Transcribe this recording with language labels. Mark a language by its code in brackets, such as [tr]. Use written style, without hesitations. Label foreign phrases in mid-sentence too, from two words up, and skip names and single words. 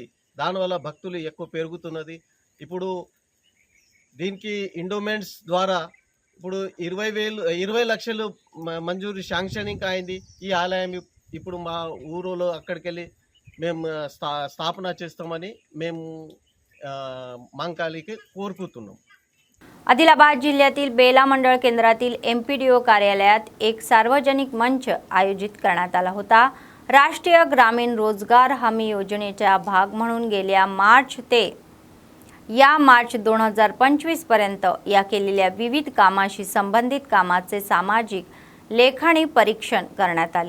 [te] దానివల్ల భక్తులు ఎక్కువ పెరుగుతున్నది. ఇప్పుడు దీనికి ఎండోమెంట్స్ ద్వారా ఇప్పుడు 20 లక్షలు మంజూరు శాంక్షనింగ్ అయింది. ఈ ఆలయం ఇప్పుడు మా ఊరిలో అక్కడికి వెళ్ళి మేము స్థాపన చేస్తామని మేము మాంకాళికి కోరుకుతున్నాం. [mr] आदिलाबाद जिल्ह्यातील बेला मंडळ केंद्रातील MPDO कार्यालयात एक सार्वजनिक मंच आयोजित करण्यात आला होता। राष्ट्रीय ग्रामीण रोजगार हमी योजनेचा भाग म्हणून गेल्या मार्च ते या मार्च 2025 पर्यंत या केलेल्या विविध कामाशी संबंधित कामाचे सामाजिक लेखणी परीक्षण करण्यात आले।